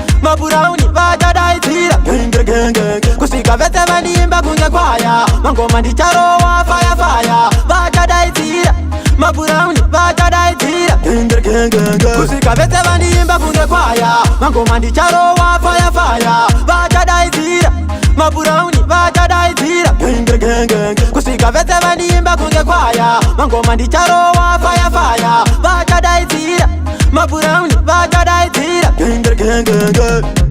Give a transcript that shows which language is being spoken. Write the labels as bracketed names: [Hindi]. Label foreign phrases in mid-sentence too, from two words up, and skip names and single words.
[Shona] Maburauni vachadaidzira. Genge, genge, genge. Kusvika vese vaniimba kunge kwaya. Mangoma ndicharowa [English] fire, fire. [Shona] Vachadaidzira. Maburauni vachadaidzira. Genge, genge, genge. Kusvika vese vaniimba kunge kwaya. Mangoma ndicharowa [English] fire, fire. [Shona] Vachadaidzira. Maburauni vachadaidzira. [English] Gang, gang, gang, gang. [Shona] Kusvika vese vaniimba kunge kwaya. Mangoma ndicharowa [English] fire, fire. [Shona] Vachadaidzira. Maburauni vachadaidzira. [English] Gang, gang, gang, gang, gang.